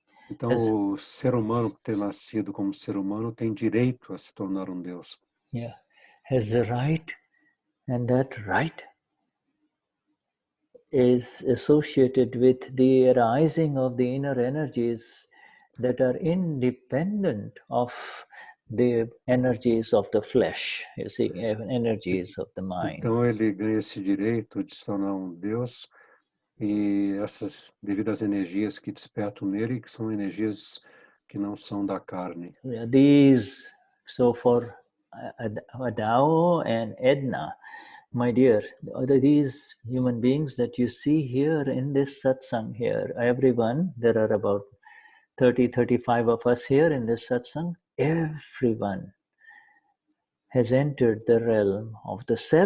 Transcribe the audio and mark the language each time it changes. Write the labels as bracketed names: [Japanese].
[Portuguese] Então, o ser humano, por ter nascido como ser humano, tem direito a se tornar um Deus. [English] Yeah, has the right, and that right is associated with the arising of the inner energies that are independent of the energies of the flesh, you see, energies of the mind. [Portuguese] Então, ele ganha esse direito de se tornar um Deus e essas devidas energias que despertam nele, que são energias que não são da carne. [English] So for Adao and Edna, my dear, these human beings that you see here in this satsang here, everyone, there are about 35 of us here in this satsang, everyone has entered the realm of the